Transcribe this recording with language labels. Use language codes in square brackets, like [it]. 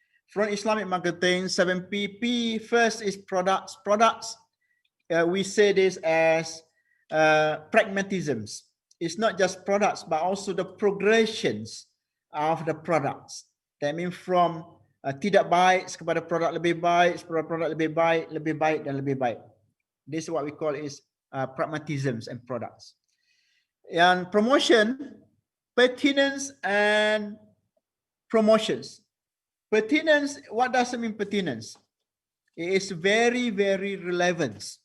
[en] From Islamic marketing, 7 P. P first is products. Products, we say this as pragmatisms. It's not just products, but also the progressions of the products. That means from [ms] tidak baik kepada produk lebih baik, produk lebih baik dan lebih baik. [en] This is what we call is pragmatisms and products. And promotion, pertinence and promotions. Pertinence, what does it mean pertinence? It is very, very relevant.